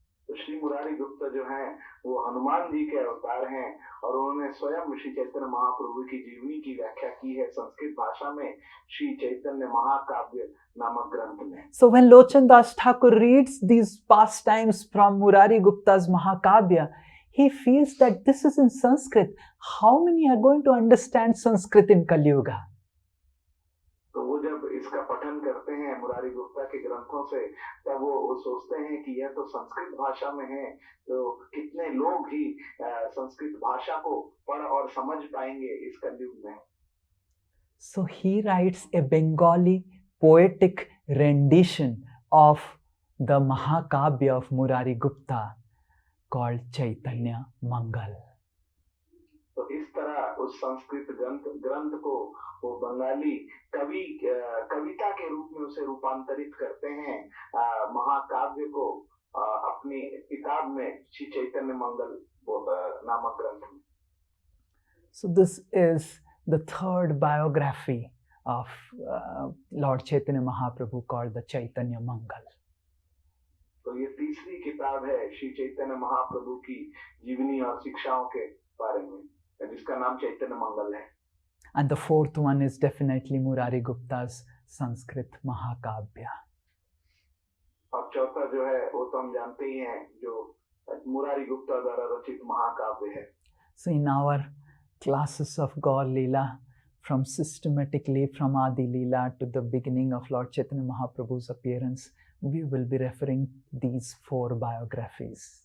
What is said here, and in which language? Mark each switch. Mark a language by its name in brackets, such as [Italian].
[Hindi] तो श्री मुरारी गुप्ता जो हैं वो हनुमान जी के अवतार हैं और उन्होंने स्वयं श्री चैतन्य महाप्रभु की जीवनी की व्याख्या की है संस्कृत भाषा में श्री चैतन्य महाकाव्य नामक ग्रंथ में। [English] So when Lochan Das Thakur reads these pastimes from Murari Gupta's Mahakabya, he feels that this is in Sanskrit. How many are going to understand Sanskrit in Kali Yuga? [Hindi] तो वो जब इसका पठन करते हैं मुरारी गुप्ता के ग्रंथों से, तब वो सोचते हैं कि यह तो संस्कृत भाषा में है, तो कितने लोग ही संस्कृत भाषा को पढ़ और समझ पाएंगे इस कलयुग में. [English] So he writes a Bengali poetic rendition of the Mahakavya of Murari Gupta called Chaitanya Mangal. [Hindi] तो इस तरह उस संस्कृत ग्रंथ को वो बंगाली कविता के रूप में उसे रूपांतरित करते हैं महाकाव्य को अपनी किताब में श्री चैतन्य मंगल नामक ग्रंथ में. [English] So this is the third biography of Lord Chaitanya Mahaprabhu called the Chaitanya Mangal. [Hindi] तो ये तीसरी किताब है श्री चैतन्य महाप्रभु की जीवनी और शिक्षाओं के बारे में, जिसका नाम चैतन्य मंगल है. [English] And the fourth one is definitely Murari Gupta's Sanskrit Mahakavya. [Hindi] और चौथा जो है वो तो हम जानते ही हैं, जो मुरारी गुप्ता द्वारा रचित महाकाव्य है. [English] So in our classes of Gaur Leela, from systematically from Adi Leela to the beginning of Lord Chaitanya Mahaprabhu's appearance, we will be referring these four biographies.